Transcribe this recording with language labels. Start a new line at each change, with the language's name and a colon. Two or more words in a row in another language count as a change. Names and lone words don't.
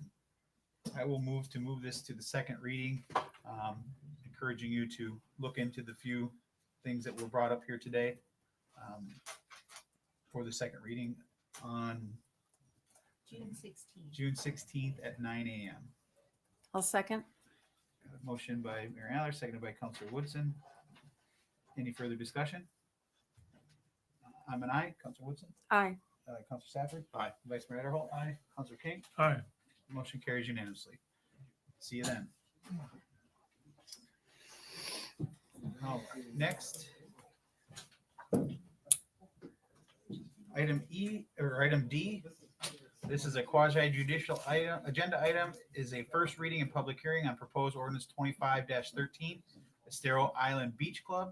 English: I will move this to the second reading, encouraging you to look into the few things that were brought up here today for the second reading on June 16th at 9 a.m. I'll second. Got a motion by Mayor Aller, seconded by Councilor Woodson. Any further discussion? I'm an aye. Councilor Woodson? Aye. Councilor Safford? Aye. Vice Mayor Adderholt? Aye. Councilor King? Aye. Motion carries unanimously. See you then. All right, next. Item D, This is a quasi judicial item, agenda item, is a first reading and public hearing on proposed ordinance 25-13, Estero Island Beach Club.